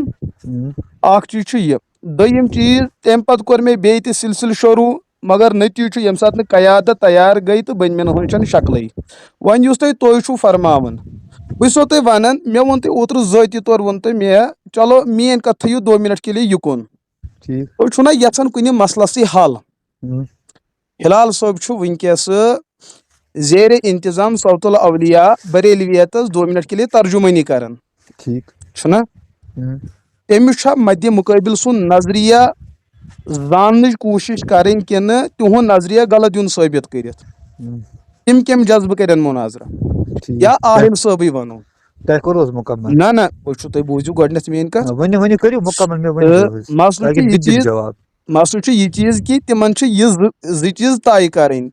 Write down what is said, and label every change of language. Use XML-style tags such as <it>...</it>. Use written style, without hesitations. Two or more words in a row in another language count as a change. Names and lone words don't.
<ks>اکھ چیٖز چھُ یہِ. دوٚیِم چیٖز تمہِ پتہٕ کوٚر مےٚ بیٚیہِ تہِ سلسلہٕ شروٗع مگر نتیٖجہٕ چھُ ییٚمہِ ساتہٕ نہٕ قیادت تیار گٔے تہٕ بٔنۍمٮ۪ن ہٕنٛز چھنہٕ شکلٕے. وۄنۍ یُس تُہۍ چھُو فرماوان بہٕ چھُسو تۄہہِ ونان مےٚ ووٚن تۄہہِ اوترٕ ذٲتی طور ووٚن تۄہہِ مےٚ چلو میٲنۍ کتھ تھٲیِو</ks> <ur>2 منٹ کے لیے</ur> <ks>یُکُن. تُہۍ چھُو نہ یژھان کُنہِ مسلسٕے حل. ہلال صٲب چھُ وٕنکیٚس زیرِ انتظام صوت الاولیا بریلویتس</ks> <ur>2 منٹ کے لیے</ur> <ks>ترجمٲنی کران. چھُنہ تٔمِس چھا مدِ مُقٲبِل سُنٛد نظریہ زاننٕچ کوٗشش کرٕنۍ کِنہٕ تِہُنٛد نظریہ غلط دیُن ثٲبت کٔرِتھ. تِم کٔمۍ جذبہٕ کرن مُناظرہ یا آہِل صٲبٕے ونو. نہ بہٕ چھُو تُہۍ بوٗزِو گۄڈنیتھ میٲنۍ کتھ. مسلہٕ چھُ یہِ چیٖز کہِ تِمن چھِ یہِ زٕ چیٖز طے کرٕنۍ.</ks>